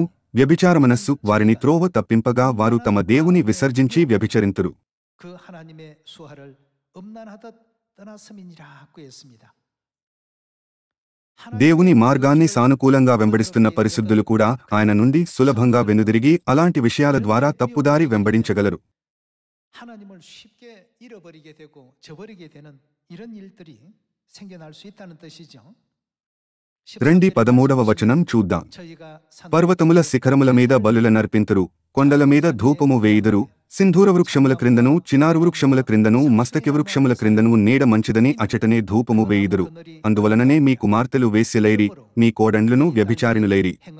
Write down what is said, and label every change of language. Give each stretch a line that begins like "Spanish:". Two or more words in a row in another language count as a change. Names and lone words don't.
Telugu: వ్యభిచారమనస్సు వారిని త్రోవ తప్పింపగా వారు తమ దేవుని విసర్జించి వ్యభిచరింతురు. దేవుని మార్గాన్ని సానుకూలంగా వెంబడిస్తున్న పరిశుద్ధులు కూడా ఆయన నుండి సులభంగా వెనుదిరిగి అలాంటి విషయాల ద్వారా తప్పుదారి వెంబడించగలరు.
Korean: 하나님을 쉽게 잃어버리게 되고 저버리게 되는 이런 일들이 생겨날 수 있다는 뜻이죠.
Telugu: రండి 13వ వచనం చూద్దాం. పర్వతముల శిఖరముల మీద బలుల నర్పింతురు, కొండల మీద ధూపము వేయుదురు, సింధూర వృక్షముల క్రిందను చినారు వృక్షముల క్రిందను మస్తకి వృక్షముల క్రిందను నీడ మంచిదని అచటనే ధూపము వేయుదురు. అందువలననే మీ కుమార్తెలు వేశ్యలైరి, మీ కోడండ్లును వ్యభిచారిణులైరి.